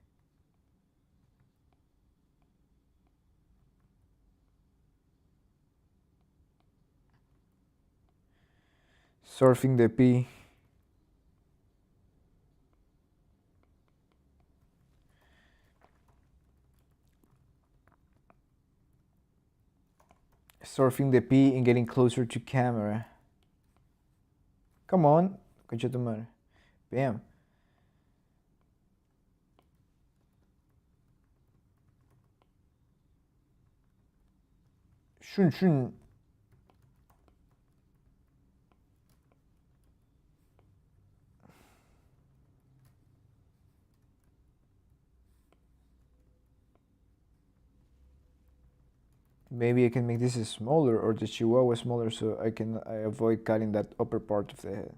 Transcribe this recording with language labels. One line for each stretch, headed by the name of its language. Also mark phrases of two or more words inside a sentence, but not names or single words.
English: Surfing the P. Surfing the P and getting closer to camera. Come on,
Spanish: concha tu madre.
English: Bam. Shun shun. Maybe I can make this smaller or the Chihuahua smaller so I avoid cutting that upper part of the head.